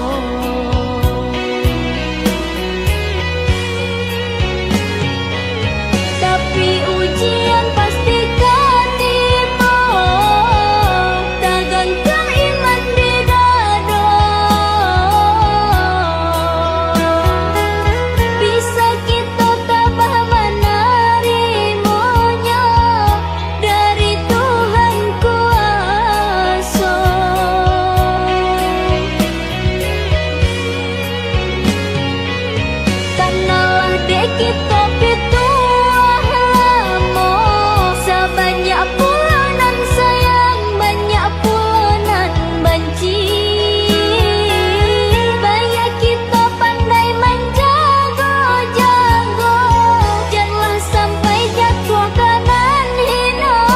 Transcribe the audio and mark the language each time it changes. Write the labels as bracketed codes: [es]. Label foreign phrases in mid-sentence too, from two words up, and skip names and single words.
[id] Tapi ujian pasti kau tiba, tegangkan iman di dada. Bisa kita tabah menerimanya dari Tuhan kuasa. [min] Kanalah dek kita pituah lama, sebanyak pula nan sayang, banyak pula nan benci. [id] Baik kita pandai menjaga-jaga, janganlah sampai jatuh kanan hina.